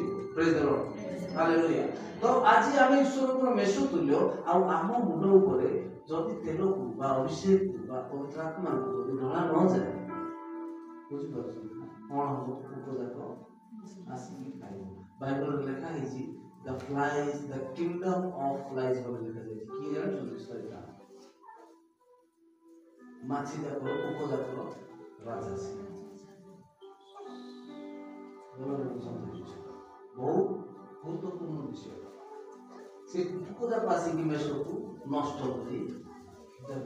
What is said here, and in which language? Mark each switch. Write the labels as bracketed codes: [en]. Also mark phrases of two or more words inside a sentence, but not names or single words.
[en] Praise the Lord, hallelujah. [or] ତ ଆଜି ଆମେ ଈଶ୍ୱରଙ୍କର ମେଷ ତୁଲ୍ୟ, ଆଉ ଆମ ମୁଣ୍ଡ ଉପରେ ଯଦି ତେଲକୁ ବା ଅଭିଷେକ ବା ପବିତ୍ର ଆତ୍ମାକୁ ଯଦି ଢଳା ନଯାଏ, ବୁଝିପାରୁଛନ୍ତି ନା କ'ଣ ହବ? ପୋକ ଯାକ ଆସିକି ଖାଇବ। ବାଇବଲରେ ଲେଖା ହେଇଛି [en] the flies, the kingdom of flies [or] ବୋଲି ଲେଖାଯାଇଛି। କିଏ ଜାଣିଛନ୍ତି ସେଇଟା? ମାଛି ଯାକ, ପୋକ ଯାକ ରାଜା ସେ। ବହୁତ ଗୁରୁତ୍ୱପୂର୍ଣ୍ଣ ବିଷୟ। ସେ ପୋକ ଯାକ ଆସିକି ମେଷକୁ ନଷ୍ଟ କରି ଦେବ।